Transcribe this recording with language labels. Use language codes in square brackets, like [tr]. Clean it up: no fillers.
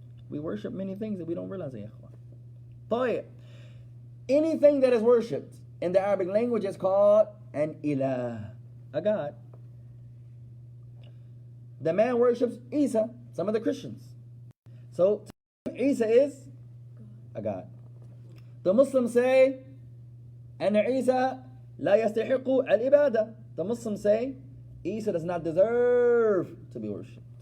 [en] We worship many things that we don't realize. [ar] طيب. [en] Anything that is worshipped in the Arabic language is called an ilah, a god. The man worships Isa, some of the Christians. So Isa is a god. The Muslims say, [ar] أن عيسى لا يستحق العبادة. [en] The Muslims say, Isa does not deserve to be worshipped.